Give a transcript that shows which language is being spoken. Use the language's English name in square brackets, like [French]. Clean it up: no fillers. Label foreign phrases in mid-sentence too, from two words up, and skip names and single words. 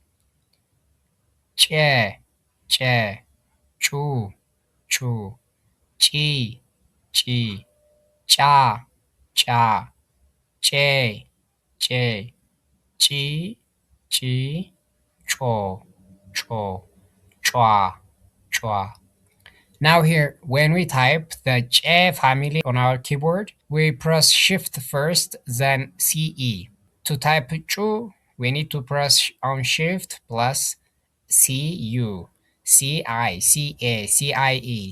[Amharic] ቸ ቹ ቺ ቻ ቼ ች ቾ ቿ. [English] Now here, when we type the che family on our keyboard, we press shift first, then CE. To type chu, we need to press on shift plus CU, CIE.